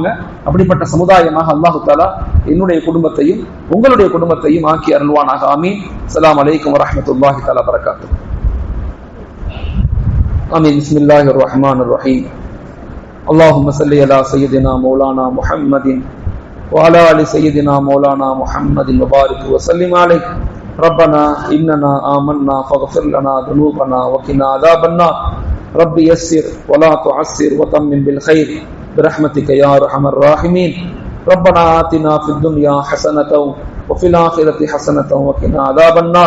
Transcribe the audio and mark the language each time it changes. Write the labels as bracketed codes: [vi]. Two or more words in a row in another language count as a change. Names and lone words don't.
[ta] அப்படிப்பட்ட சமுதாயமாக [ar] الله تعالى [ta] என்னுடைய குடும்பத்தையும் உங்களுடைய குடும்பத்தையும் ஆக்கி அருள்வானாக. ஆமீன். [ar] السلام عليكم ورحمة الله تعالى وبركاته. آمين. بسم الله الرحمن الرحيم. اللهم صل على سيدنا مولانا محمد وعلى آل سيدنا مولانا محمد وبارك وسلم عليه. ربنا إننا آمنا فاغفر لنا ذنوبنا وقنا عذاب النار. رب يسر ولا تعسر وتمم بالخير برحمتك يا أرحم الراحمين. ربنا آتنا في الدنيا حسنة وفي الآخرة حسنة وقنا عذاب النار.